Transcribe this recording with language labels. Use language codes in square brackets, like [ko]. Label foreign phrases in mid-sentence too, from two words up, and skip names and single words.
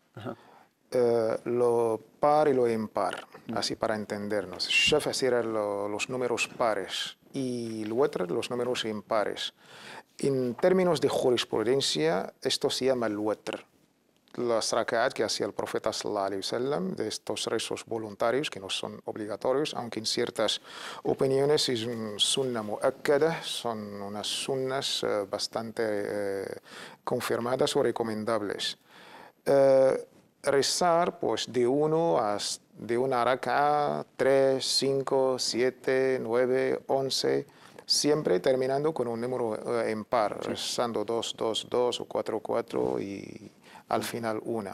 [es] Lo par y lo impar, así para entendernos. Shafa serán los números pares y el witr los números impares. En términos de jurisprudencia, esto se llama el witr. Las rak'at que hacía el profeta sallallahu alaihi wasallam, de estos rezos voluntarios que no son obligatorios, aunque en ciertas opiniones es un [ar] سنة مؤكدة, [es] son unas sunnas bastante confirmadas o recomendables. rezar pues de una raka'a, 3, 5, 7, 9, 11, siempre terminando con un número impar, rezando 2, 2, 2 o 4, 4 y al final 1.